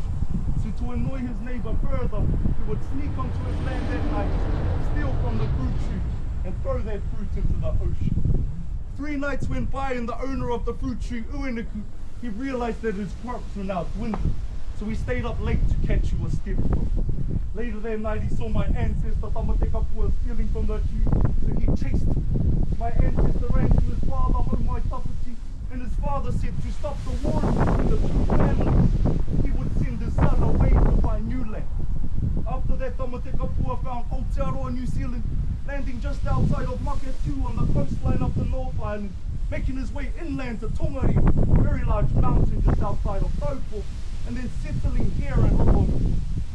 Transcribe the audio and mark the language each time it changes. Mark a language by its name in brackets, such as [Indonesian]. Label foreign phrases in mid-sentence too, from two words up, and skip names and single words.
[English] So to annoy his neighbor further, he would sneak onto his land at night, steal from the fruit tree, and throw that fruit into the ocean. 3 nights went by, and the owner of the fruit tree, Uenaku, he realized that his crops were now dwindling. So he stayed up late to catch who was stealing from him. Later that night he saw my ancestor Tama te kapua stealing from the tree, so he chased him. My ancestor ran to his father, Homai Tapati, and his father said to stop the warring between the 2 families, he would send his son away to find new land. After that, Tama te kapua found Aotearoa, New Zealand, landing just outside of Makatu on the coastline of the North Island, making his way inland to Tongari, a very large mountain just outside of Taupo, and then settling here in Rotorua.